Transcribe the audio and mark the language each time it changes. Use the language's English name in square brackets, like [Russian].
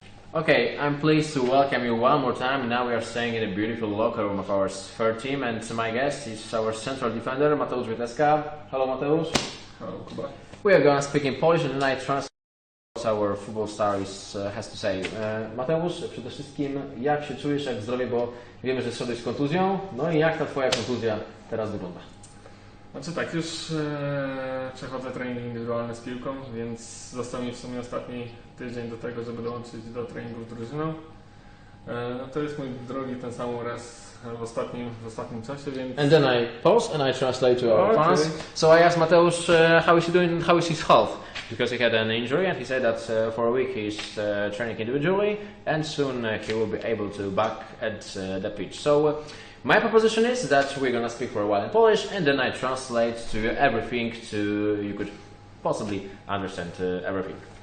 [English] Okay, I'm pleased to welcome you one more time. Now we are staying in a beautiful locker room of our third team, and my guest is our central defender, Mateusz Wieteska. Hello, Mateusz. Hello, Kuba. We are going to speak in Polish, and tonight translate our football star has to say. [Polish] Mateusz, przede wszystkim jak się czujesz, jak zdrowie, bo wiemy, że szedłeś z kontuzją, no i jak ta twoja kontuzja teraz wygląda? Znaczy tak, już przechodzę trening indywidualny z piłką, więc został mi w sumie ostatni tydzień do tego, żeby dołączyć do treningów z drużyną. No to jest mój drugi ten sam raz w ostatnim czasie, więc... [English] And then I pause and I translate to our fans. So I asked Mateusz how is he doing, how is his health? Because he had an injury and he said that for a week he's training individually and soon he will be able to back at the pitch. So my proposition is that we're gonna speak for a while in Polish and then I translate to you everything you could possibly understand everything.